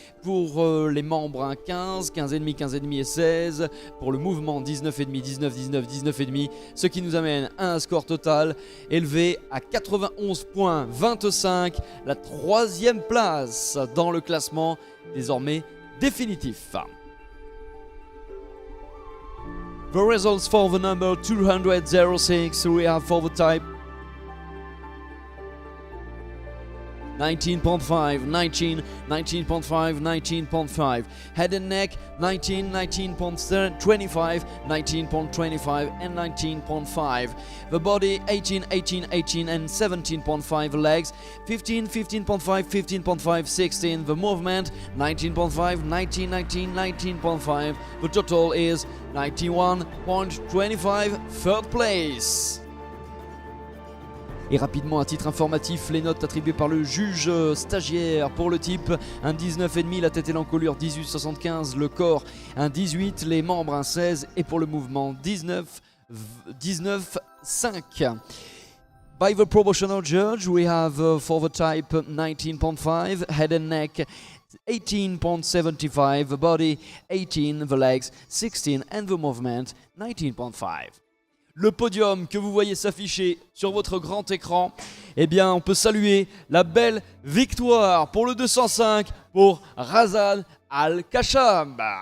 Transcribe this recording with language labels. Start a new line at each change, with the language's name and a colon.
French: Pour les membres, 15, 15,5, 15,5 et 16. Pour le mouvement, 19,5, 19, 19, 19,5. Ce qui nous amène à un score total élevé à 91,25. La troisième place dans le classement désormais définitif.
English: The results for the number 206 we have for the type 19.5, 19, 19.5, 19.5. Head and neck, 19, 19.25, 19.25 and 19.5. The body, 18, 18, 18 and 17.5. The legs, 15, 15.5, 15.5, 16. The movement, 19.5, 19, 19, 19.5. The total is 91.25, third place.
French: Et rapidement, à titre informatif, les notes attribuées par le juge stagiaire pour le type, un 19,5, la tête et l'encolure 18,75, le corps un 18, les membres un 16 et pour le mouvement 19,5.
English: By the proportional judge, we have for the type 19.5, head and neck 18.75, the body 18, the legs 16 and the movement 19.5.
French: Le podium que vous voyez s'afficher sur votre grand écran, eh bien on peut saluer la belle victoire pour le 205 pour Razan Al-Khashab.